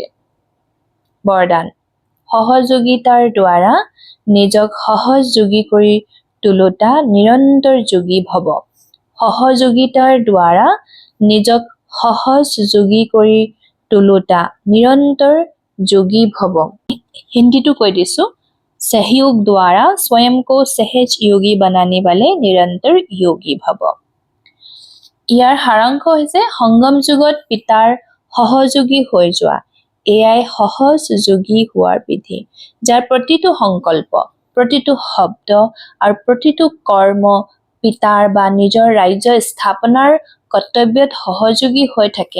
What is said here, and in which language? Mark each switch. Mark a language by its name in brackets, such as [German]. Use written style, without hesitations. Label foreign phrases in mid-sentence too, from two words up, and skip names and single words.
[Assamese] বৰদান, সহযোগিতাৰ দ্বাৰা নিজক সহযোগী কৰি তোলোতা নিৰন্তৰ যোগী ভৱ। সহযোগিতাৰ দ্বাৰা নিজক সহযোগী কৰি তোলোতা নিৰন্তৰ যোগী ভৱ। হিন্দীটো কৈ দিছো, [Hindi] सहयोग द्वारा स्वयं को सहज योगी बनाने वाले निरंतर योगी भव। [Assamese] ইয়াৰ সাৰাংশ হৈছে সংগম যুগত পিতাৰ সহযোগী হৈ যোৱা, এয়াই সহজ যোগী হোৱাৰ বিধি, যাৰ প্ৰতিটো সংকল্প, প্ৰতিটো শব্দ আৰু প্ৰতিটো কৰ্ম পিতাৰ বা নিজৰ ৰাজ্য স্থাপনাৰ কৰ্তব্যত সহযোগী হৈ থাকে।